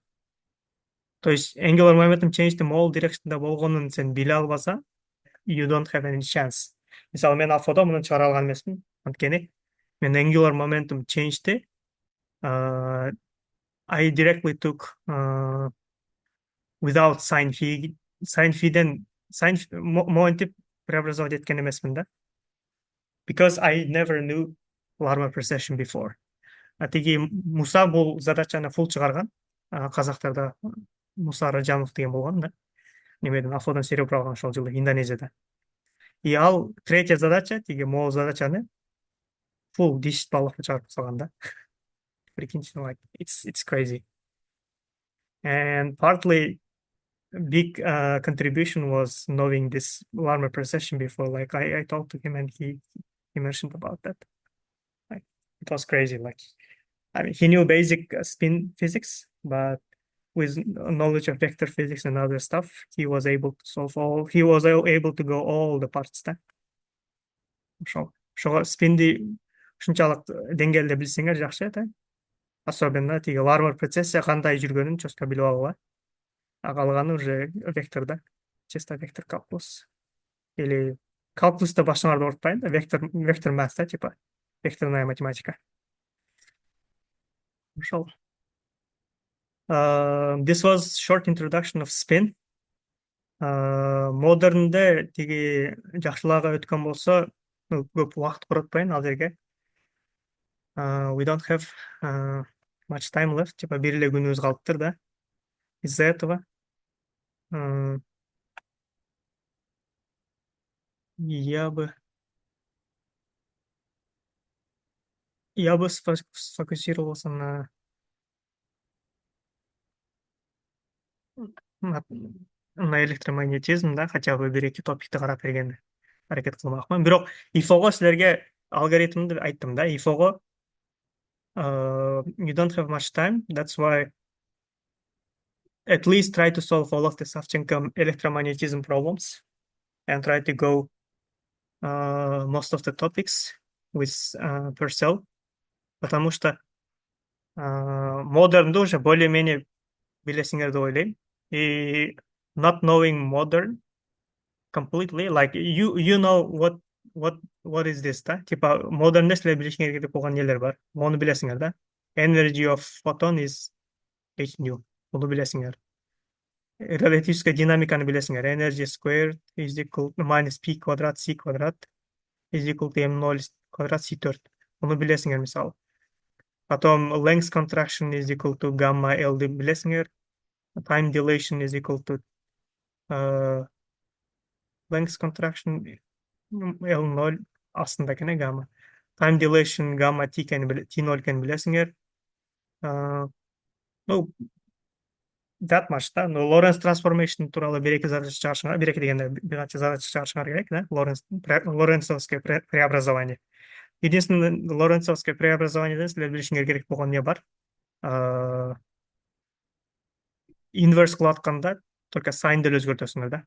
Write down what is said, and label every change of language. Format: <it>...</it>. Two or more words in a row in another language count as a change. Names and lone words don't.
<ru>То есть</ru> <en>angular momentum change</en> <ky>могул дирекцияда болгонун сен биле албасаң,</ky> <en>you don't have any chance.</en> <ky>Мисалы мен алфада муну чыгара алган эмесмин, анткени мен</ky> <en>angular momentum change'ти I directly took without sin phi.</en> <ky>Sin phi'ден моентип преобразовать эткен эмесмин да.</ky> <en>Because I never knew Larmor precession before.</en> <ky>Тиги Муса бул задачаны фул чыгарган. Казактарда Муса Ражамов деген болгон да. Немеден Афодан серебро алган ошол жылы Индонезияда. И ал</ky> <ru>третья задача,</ru> <ky>тиги могул задачаны фул 10 баллыкка чыгарып салган да.</ky> <ru>Прикиньте,</ru> <en>like it's crazy. And partly big contribution was knowing this Larmor precession before. Like I talked to him and he mentioned about that. Like it was crazy. Like I mean, he knew basic spin physics, but with knowledge of vector physics and other stuff, he was able to solve all. He was able to go all the parts да.</en> <ky>Ошого спинди ушунчалык деңгээлде билсеңер жакшы да. Особенно тиги Larmor прецессия кандай жүргөнүн чөткө билип алгыла. А калганы уже вектор да. Чисто вектор калкулус. Или калкулуста башыңарды оорутпайын да. Вектор math да, типа.</ky> <ru>Векторная математика.</ru> <ky>Ошол.</ky> <en>This was short introduction of spin.</en> <ky>Модернде тиги жакшылаага өткөн болсо, көп убакыт коротпойн ал жерге.</ky> <en>We don't have much time left.</en> <ky>Типа бир эле күнүбүз калыптыр да.</ky> <ru>Из-за этого я бы сфокусировался на электромагнетизм да, хотя бы</ru> <ky>бир эки топикти карап бергенди аракет кылмакмын. Бирок ИФОго силерге алгоритмди айттым да.</ky> <en>ИФОго you don't have much time. That's why at least try to solve all of the Savchenko electromagnetism problems and try to go most of the topics with Purcell,</en> <ru>потому что</ru> <ky>модернду</ky> <ru>уже более-менее</ru> <ky>билесиңер деп ойлойм.</ky> <en>И not knowing modern completely, like you know what is this да?</en> <ky>Типа модернде силер билишиңер керек болгон нелер бар. Мону билесиңер да.</ky> <en>Energy of photon is h nu.</en> <ky>Буну билесиңер. Релятивистская динамиканы билесиңер.</ky> <en>Energy squared is equal to minus p квадрат c квадрат is equal to m0 квадрат c4.</en> <ky>Буну билесиңер мисалы.</ky> <en>Потом length contraction is equal to gamma L</en> <ky>деп билесиңер.</ky> <en>Time dilation is equal to length contraction L0</en> <ky>астында кене</ky> <en>gamma. Time dilation gamma t0</en> <ky>кен билесиңер.</ky> <ru>Ну,</ru> <en>that much да.</en> <ky>Но</ky> <en>Lorentz transformation</en> <ky>тууралуу бир эки задача чыгарышыңар, бир эки дегенде бир канча задача чыгарышыңар керек да.</ky> <ru>Лоренцовское преобразование. Единственное Лоренцовское преобразованиеден</ru> <ky>силер билишиңер керек болгон не бар? Инверс кылып атканда только сайн деле өзгөртөсүңөр да.</ky>